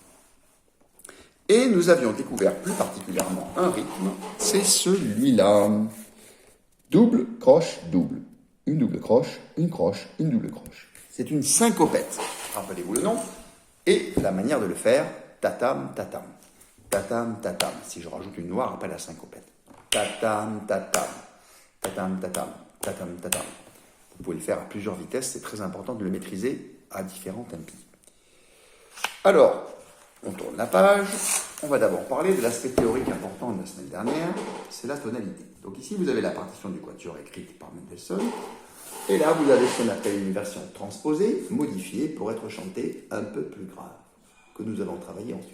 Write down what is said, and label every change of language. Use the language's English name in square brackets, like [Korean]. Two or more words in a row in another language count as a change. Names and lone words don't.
[French] Et nous avions découvert plus particulièrement un rythme, c'est celui-là. Double, croche, double. Une double croche, une croche, une double croche. C'est une syncopette, rappelez-vous le nom, et la manière de le faire, tatam, tatam. Tatam, tatam. Si je rajoute une noire après la syncopette. Tatam, tatam. Tatam, tatam. Tatam, tatam. Vous pouvez le faire à plusieurs vitesses, c'est très important de le maîtriser à différents tempi. Alors, on tourne la page. On va d'abord parler de l'aspect théorique important de la semaine dernière, c'est la tonalité. Donc ici, vous avez la partition du quatuor écrite par Mendelssohn. Et là, vous avez ce qu'on appelle une version transposée, modifiée pour être chantée un peu plus grave, que nous allons travailler ensuite.